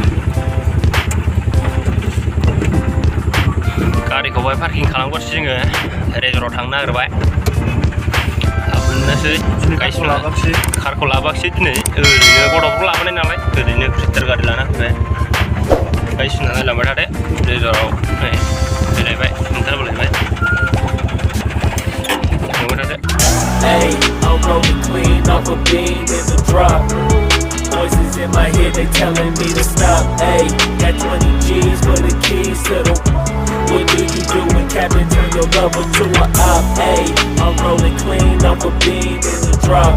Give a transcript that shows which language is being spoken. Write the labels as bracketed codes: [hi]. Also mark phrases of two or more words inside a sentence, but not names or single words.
[brx] गारिखौहाय पार्किं खालामगोरसै जोङो रेजराव थांनो नागिरबाय मोननोसै गायसिना कारखौ लाबोआखिसै दिनै ओरैनो गथ'फोरखौ लाबोनाय नालाय ओरैनो क्रिस्टार गारि लाना फैबाय गायसिना नायलांबाय थादो रेजराव नै फैलायबाय ओंखारबोलायबाय थांबाय थादो [en] Hey, I'm rolling clean off a beam in the drop. Voices in my head, they telling me to stop. Hey, got 20 G's for the keys to the. What do you do when Captain turn your lover to a op? Hey, I'm rolling clean off a beam in the drop.